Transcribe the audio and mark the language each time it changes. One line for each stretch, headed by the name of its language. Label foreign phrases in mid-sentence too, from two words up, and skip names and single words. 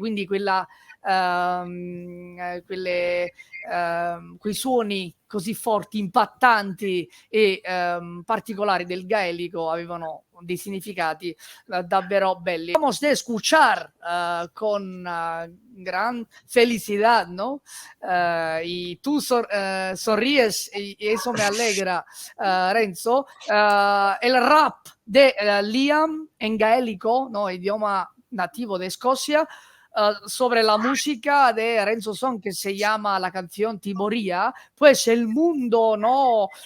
Italian: Quindi quei suoni così forti, impattanti e particolari del gaelico avevano dei significati davvero belli.
Spanish: Vamos a escuchar con gran felicidad, ¿no? Y tú sonríes y eso me alegra, Renzo. El rap de Liam en gaélico, ¿no? Idioma nativo de Escocia, sobre la música de Renzo Song, que se llama la canción Tiboria, pues el mundo, ¿no?